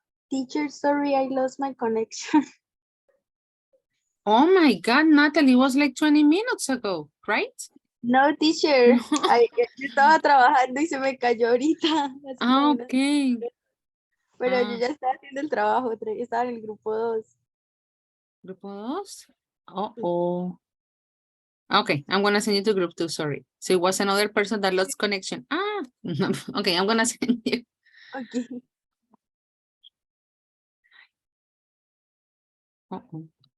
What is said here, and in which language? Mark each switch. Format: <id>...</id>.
<en>Teacher, sorry, I lost my connection. Oh my God, Natalie, it was like 20 minutes ago, right? No, teacher. No.</en> <es>Yo estaba trabajando y se me cayó ahorita. Así como una-</es> <en>Okay.</en> <es>Pero yo Ah. ya estaba haciendo el trabajo, estaba en el grupo 2. Grupo 2? Oh.</es> <en>Okay, I'm gonna send you to group 2, sorry. So it was another person that lost connection. Okay, I'm gonna send you. Okay. Uh-oh.</en>